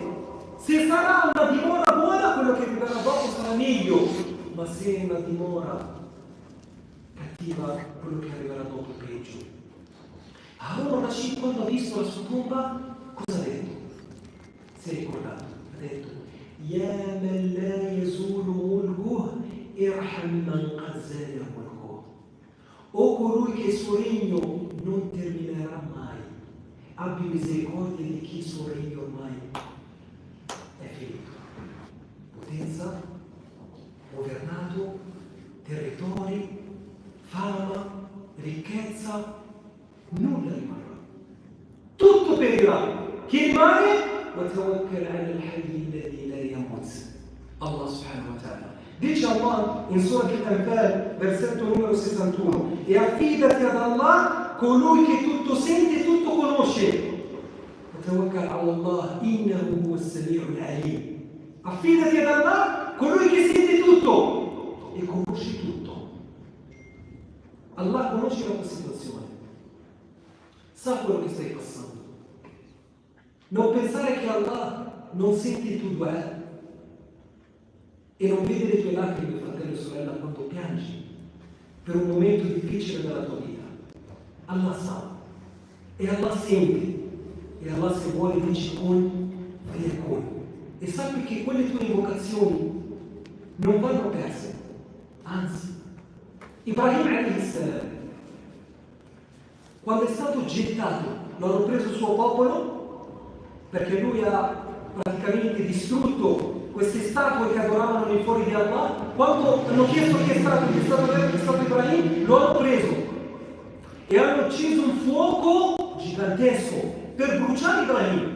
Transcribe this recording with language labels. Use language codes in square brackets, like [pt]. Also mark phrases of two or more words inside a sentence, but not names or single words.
[it] Se sarà una dimora buona, quello che arriverà dopo sarà meglio. Ma se è una dimora cattiva, quello che arriverà dopo è peggio. Harun al-Rashid, quando ha visto la sua tomba, cosa ha detto? Si è ricordato, ha detto: [ar] يا من لا يزول ملكه، ارحم من قد زال ملكه. [it] O colui che il suo regno non terminerà mai, abbi misericordia di chi il suo regno ormai è finito. Potenza, governato, territori, fama, ricchezza, nulla rimarrà. Tutto perirà. Chi rimane? [ar] وَتَوَكَّلْ عَلَى الْحَيِّ الَّذِي لَا يَمُوتُ. الله سبحانه وتعالى. [it] Dice Allah in Surah Al-Anfal, versetto numero 61, e affidati ad Allah, colui che tutto sente e tutto conosce. [ar] وَتَوَكَّلْ عَلَى اللَّهِ إِنَّهُ هُوَ السَّمِيعُ الْعَلِيمُ. [it] Affidati ad Allah, colui che sente tutto e conosce tutto. Allah conosce la tua situazione, sa quello che stai passando. Non pensare che Allah non sente il tuo dua e non vede le tue lacrime, fratello e sorella, quando piangi per un momento difficile della tua vita. Allah sa e Allah sente, e Allah, se vuole, dice con e con. E sappi che quelle tue invocazioni non vanno perse, anzi. [ar] إبراهيم عليه السلام, [it] quando è stato gettato, lo hanno preso il suo popolo, perché lui ha praticamente distrutto queste statue che adoravano nei fori di Allah, quando hanno chiesto chi è stato Ibrahim, lo hanno preso e hanno acceso un fuoco gigantesco per bruciare Ibrahim.